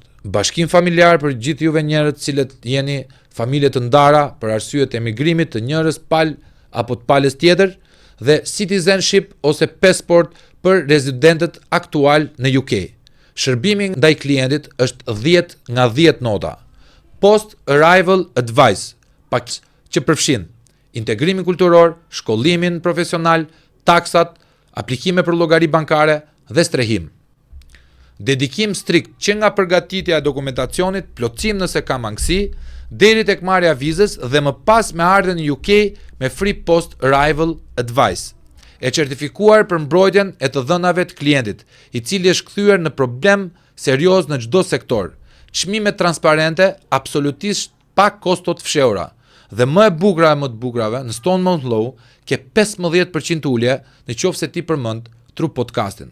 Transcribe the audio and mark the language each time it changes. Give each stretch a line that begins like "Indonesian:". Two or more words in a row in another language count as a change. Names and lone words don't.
Albanian: Bashkim familjar për gjithë juve njerëz cilët jeni familje të ndara për arsye të emigrimit të njërës pal apo të palës tjetër, dhe citizenship ose passport për rezidentët aktual në UK. Shërbimi ndaj klientit është 10 nga 10 nota.
English: Post-Arrival Advice,
Albanian: pak që përfshin integrimin kulturor, shkollimin profesional, taksat, aplikime për llogari bankare dhe strehim. Dedikim strikt që nga përgatitja e dokumentacionit, plotësim nëse ka mangësi, deri tek marrja e vizës dhe më pas me ardhen në UK me
English: free post-arrival advice,
Albanian: e certifikuar për mbrojtjen e të dhënave të klientit, i cili është kthyer në problem serioz në çdo sektor. Çmime transparente, absolutisht pa kosto të fshehura. Dhe më e bukura e më të bukurave, në Stone Mountain Law ke 15% ulje në qoftë se ti përmend True Podcastin.